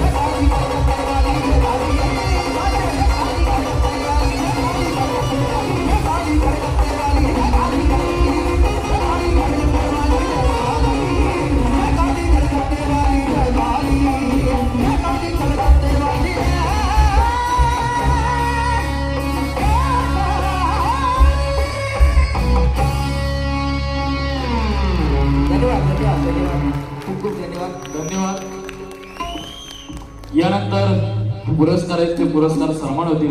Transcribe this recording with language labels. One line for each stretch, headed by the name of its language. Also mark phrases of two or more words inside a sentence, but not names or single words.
Hindi: काली कलकत्ते वाली जय काली जय काली कलकत्ते वाली जय काली जय काली कलकत्ते वाली जय काली जय काली कलकत्ते वाली जय काली जय काली कलकत्ते वाली जय काली जय काली कलकत्ते वाली
Marathi: धन्यवाद धन्यवाद धन्यवाद खूप खूप धन्यवाद धन्यवाद. यानंतर पुरस्कार आहेत ते पुरस्कार सन्मान होतील.